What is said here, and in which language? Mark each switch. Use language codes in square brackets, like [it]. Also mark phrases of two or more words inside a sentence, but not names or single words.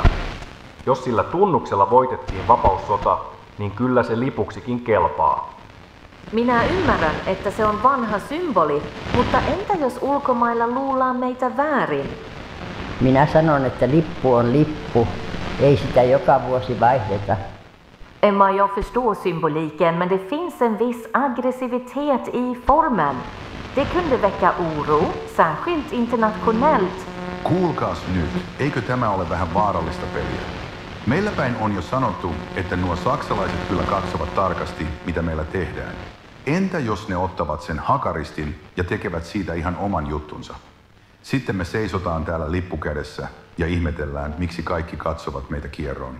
[fi] Jos sillä tunnuksella voitettiin vapaussota, niin kyllä se lipuksikin kelpaa. Minä ymmärrän, että se on vanha symboli, mutta entä jos ulkomailla luullaan meitä väärin? Minä sanon, että lippu on lippu. Ei sitä joka vuosi vaihdeta. [sv] Emma, jag förstår symboliken, men det finns en viss aggressivitet i formen. Det kunde väcka oro, särskilt internationellt. [fi] Kuulkaas nyt, eikö tämä ole vähän vaarallista peliä? Meillä päin on jo sanottu, että nuo saksalaiset kyllä katsovat tarkasti, mitä meillä tehdään. Entä jos ne ottavat sen hakaristin ja tekevät siitä ihan oman juttunsa? Sitten me seisotaan täällä lippukädessä ja ihmetellään, miksi kaikki katsovat meitä kierroon.